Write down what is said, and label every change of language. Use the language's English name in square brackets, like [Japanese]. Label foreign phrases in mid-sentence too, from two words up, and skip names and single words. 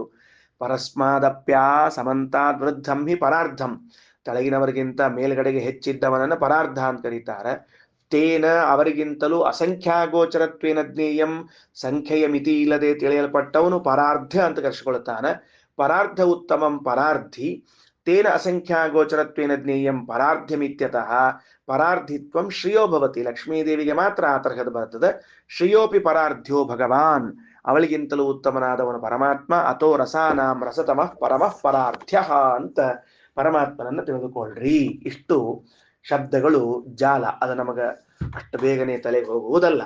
[Sanskrit] ಪರಸ್ಮಾದಪ್ಯಾ ಸಮಂತಾದ್ ವೃದ್ಧಂ ಹಿ ಪರಾರ್ಧಂ. [Kannada] ಕೆಳಗಿನವರಿಗಿಂತ ಮೇಲ್ಗಡೆಗೆ ಹೆಚ್ಚಿದ್ದವನನ್ನು ಪರಾರ್ಧ ಅಂತ ಕರೀತಾರೆ. ತೇನ ಅವರಿಗಿಂತಲೂ [Sanskrit] ಅಸಂಖ್ಯಾಗೋಚರತ್ವೇನ ಜ್ಞೇಯಂ, [Kannada] ಸಂಖ್ಯೆಯ ಮಿತಿ ಇಲ್ಲದೆ ತಿಳಿಯಲ್ಪಟ್ಟವನು ಪರಾರ್ಧ ಅಂತ ಕರೆಸಿಕೊಳ್ಳುತ್ತಾನೆ. [Sanskrit] ಪರಾರ್ಧ ಉತ್ತಮಂ ಪರಾರ್ಧಿ ತೇನ ಅಸಂಖ್ಯಾಗೋಚರತ್ವೇನ ಜ್ಞೇಯಂ ಪರಾರ್ಧ್ಯಮಿತ್ಯತಃ ಪರಾರ್ಧಿತ್ವಂ ಶ್ರೇಯೋ ಭವತಿ. [Kannada] ಲಕ್ಷ್ಮೀದೇವಿಗೆ ಮಾತ್ರ ಆ ತರಹದ ಬರ್ತದೆ. [Sanskrit] ಶ್ರೇಯೋಪಿ ಪರಾರ್ಧ್ಯ ಭಗವಾನ್, [Kannada] ಅವಳಿಗಿಂತಲೂ ಉತ್ತಮನಾದವನು ಪರಮಾತ್ಮ. [Sanskrit] ಅಥೋ ರಸಾನಾಂ ರಸತಮಃ ಪರಮಃ ಪರಾರ್ಧ್ಯ [Kannada] ಅಂತ ಪರಮಾತ್ಮನನ್ನು ತಿಳಿದುಕೊಳ್ಳ್ರಿ. ಇಷ್ಟು ಶಬ್ದಗಳು ಜಾಲ, ಅದು ನಮಗ ಅಷ್ಟು ಬೇಗನೆ ತಲೆಗೆ ಹೋಗುವುದಲ್ಲ.